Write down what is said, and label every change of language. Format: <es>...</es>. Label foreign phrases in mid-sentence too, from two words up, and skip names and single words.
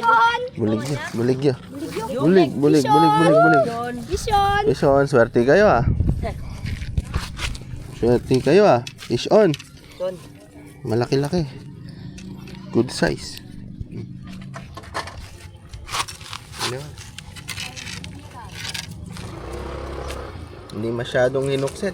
<tl>Bulig niya. Bulig niya. Bulig, bulig, bulig, bulig, bulig. Bison.</tl> <en>Fish on.</en> <tl>Swerte kayo ah. Swerte kayo ah.</tl> <en>Fish on.</en> <tl>Malaki-laki.</tl> <en>Good size.</en> <tl>Ano? Hindi masyadong hinukset.</tl>